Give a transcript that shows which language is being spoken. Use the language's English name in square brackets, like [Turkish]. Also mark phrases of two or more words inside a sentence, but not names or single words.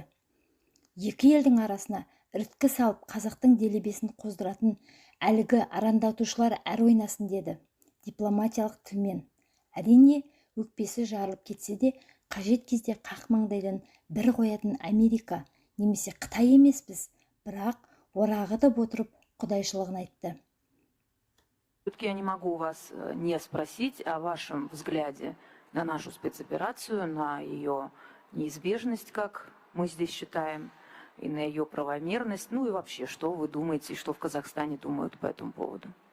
[Kazakh] Екі елдің арасына іріткі салып қазақтың делебесін қоздыратын әлгі арандатушылар әр ойнасын деді, дипломатиялық тілмен. Әрине, өкпесі жарылып кетсе де, қажет кезде қақ маңдайдан бір қоятын Америка немесе Қытай емеспіз, бірақ орағытып отырып құдайшылығын айтты. [Russian] Все-таки я не могу вас не спросить о вашем взгляде на нашу спецоперацию, на ее неизбежность, как мы здесь считаем, и на ее правомерность, ну и вообще, что вы думаете, и что в Казахстане думают по этому поводу?